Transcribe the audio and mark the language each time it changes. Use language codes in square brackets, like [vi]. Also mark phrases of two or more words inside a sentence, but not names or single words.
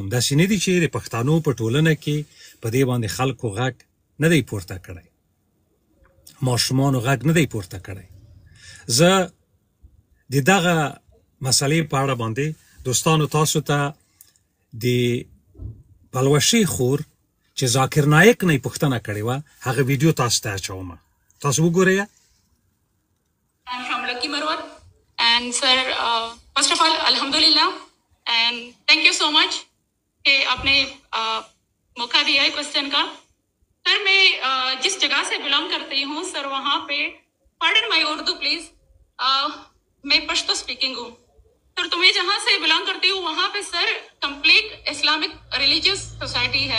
[ps] داسې نه دي چې د پښتنو په ټولنه کې په دې باندې خلکو غږ نه دی پورته کړی، ماشومانو غږ نه دی پورته کړی. زه د دغه مسئلې په اړه باندې دوستانو تاسو ته د پلوشي خور چې ذاکر نایک نه پوښتنه کړې وه، هغه ویډیو تاسو ته اچوم، تاسو وګورئ. [en] I'm from Lucky Marwat, and sir, first of all, alhamdulillah, and thank you so much [ur] کہ آپ نے موقع دیا ہے کوئسچن کا. سر، میں جس جگہ سے بلونگ کرتی ہوں سر، وہاں پہ [en] pardon my Urdu please, [ur] میں پشتو سپیکنگ ہوں سر. تو میں جہاں سے بلونگ کرتی ہوں وہاں پہ سر [en] complete Islamic religious society [ur] है.